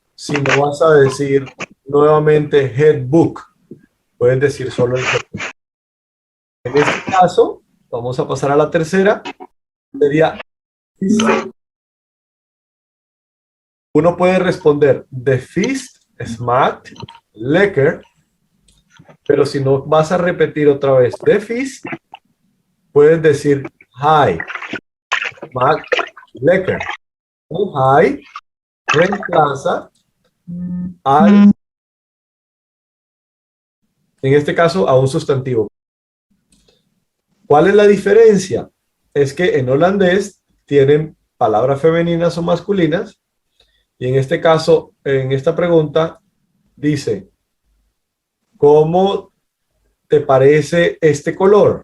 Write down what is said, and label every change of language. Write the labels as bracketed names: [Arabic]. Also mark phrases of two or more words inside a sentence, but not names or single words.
[Spanish] Si no vas a decir nuevamente [Dutch] het book, [Spanish] puedes decir solo el pronombre. En este caso, vamos a pasar a la tercera, sería uno puede responder [Dutch] de vis smaakt lekker, [Spanish] pero si no vas a repetir otra vez [Dutch] de vis, [Spanish] puedes decir [Dutch] hi, smaakt lekker. [Spanish] Un hi reemplaza al, en este caso, a un sustantivo. ¿Cuál es la diferencia? Es que en holandés tienen palabras femeninas o masculinas, y en este caso, en esta pregunta, dice, ¿cómo te parece este color?